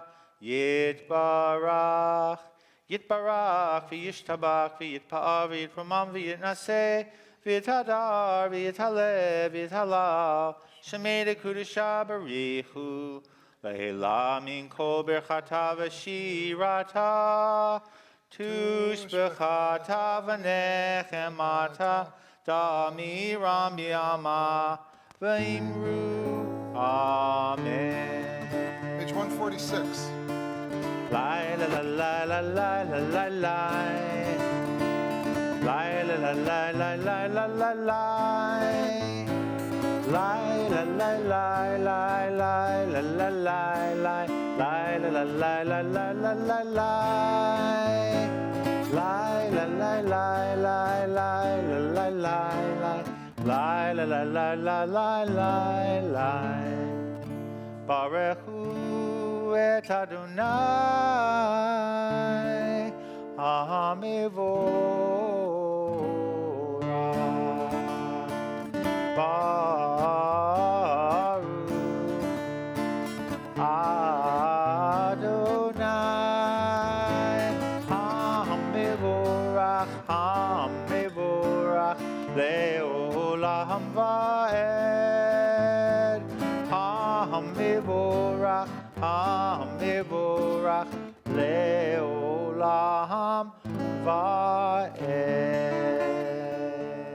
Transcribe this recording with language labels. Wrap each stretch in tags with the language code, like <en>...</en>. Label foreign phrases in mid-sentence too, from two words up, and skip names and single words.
<arc>יתברך וישתבח ויתפאר ויתרומם ויתנשא ויתהדר ויתעלה ויתהלל שמה דקודשא בריך הוא לעלא מן כל ברכתא ושירתא תשבחתא ונחמתא דאמירן בעלמא ואמרו אמן.</arc> <en>Page 146. Lai la la la la la la la lai. Lai la la la la la la la lai. Lai la la la la la la la lai lai. Lai la la la la la la la lai. Lai la la la la la la la la la la la la la la la la</en> <he>ברוך הוא את אדוני המבורך ברוך אדוני המבורך לעולם ועד המבורך לעולם ועד.</he>